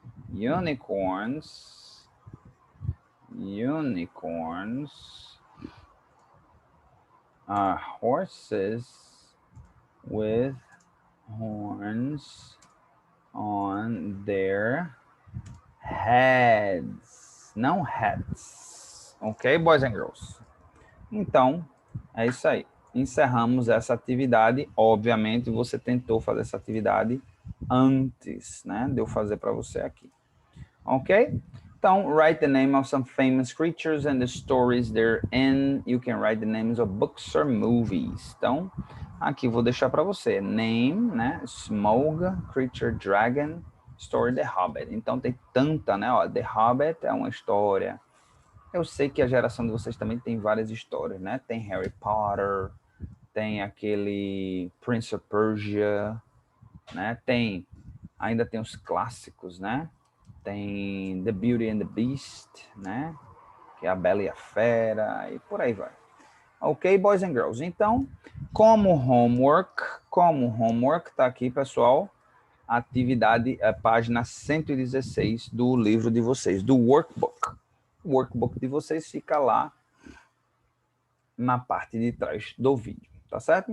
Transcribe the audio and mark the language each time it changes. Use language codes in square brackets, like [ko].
[en] Unicorns are horses with horns on their heads, [pt] não [en] hats. Ok, boys and girls? [pt] Então, é isso aí. Encerramos essa atividade. Obviamente, você tentou fazer essa atividade antes, né? De eu fazer para você aqui. Ok? Então, [en] write the name of some famous creatures and the stories they're in. You can write the names of books or movies. [pt] Então, aqui vou deixar para você. Name, né? [en] Smaug, creature, dragon, story, The Hobbit. [pt] Então, tem tanta, né? Ó, The Hobbit é uma história. Eu sei que a geração de vocês também tem várias histórias, né? Tem Harry Potter, tem aquele Prince of Persia, né? Ainda tem os clássicos, né? Tem The Beauty and the Beast, né? Que é a Bela e a Fera, e por aí vai. [en] Ok, boys and girls? [pt] Então, como homework tá aqui, pessoal, atividade, página 116 do livro de vocês, do workbook. O workbook de vocês fica lá na parte de trás do vídeo, tá certo?